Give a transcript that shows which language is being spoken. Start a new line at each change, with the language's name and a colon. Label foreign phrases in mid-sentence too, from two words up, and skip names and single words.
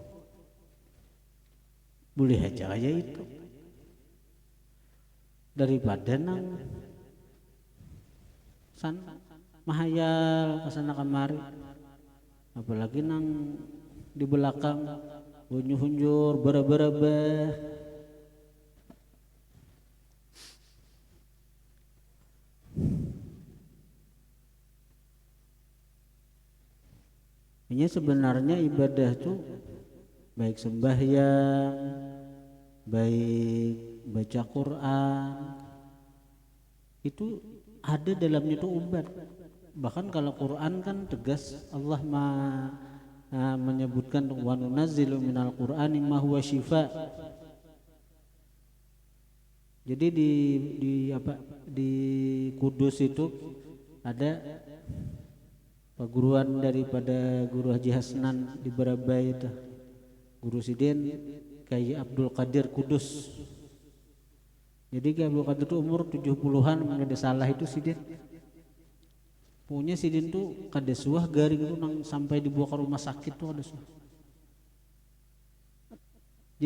Indonesian: Boleh aja itu.
Banjar: Daripada nang mahayal kesana kemari, apalagi nang di belakang hunjur beraba-raba.
Indonesian: Ini sebenarnya ibadah tuh baik sembahyang, baik baca Quran, itu ada dalamnya itu obat. Bahkan kalau Quran kan tegas Allah menyebutkan
Arabic: ونُنزّل من القرآن ما هو شفاء.
Indonesian: Jadi di Kudus itu ada perguruan daripada Guru Haji Hasnan di Barabai itu, Guru Sidin Kyai Abdul Qadir Kudus. Jadi Kyai Abdul Qadir itu umur 70-an, ada salah itu Sidin.
Banjar: Punya Sidin tuh kada suah garing itu nang sampai dibawa ke rumah sakit tuh ada suah.